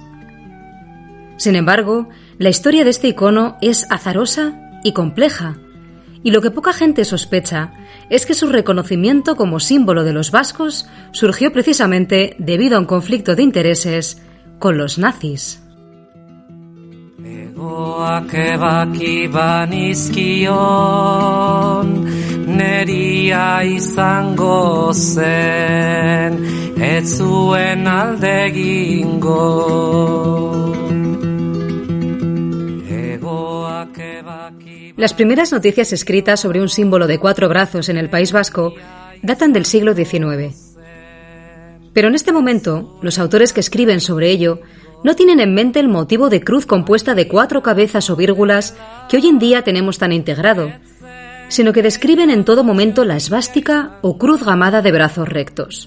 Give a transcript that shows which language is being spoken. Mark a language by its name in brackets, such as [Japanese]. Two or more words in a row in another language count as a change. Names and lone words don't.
[Spanish] Sin embargo, la historia de este icono es azarosa y compleja, y lo que poca gente sospecha es que su reconocimiento como símbolo de los vascos surgió precisamente debido a un conflicto de intereses con los nazis. [Basque] Neria izango zen, ez zuen alde egingo. [Spanish] Las primeras noticias escritas sobre un símbolo de 4 brazos en el País Vasco datan del siglo XIX. Pero en este momento, los autores que escriben sobre ello no tienen en mente el motivo de cruz compuesta de 4 cabezas o vírgulas que hoy en día tenemos tan integrado, sino que describen en todo momento la esvástica o cruz gamada de brazos rectos.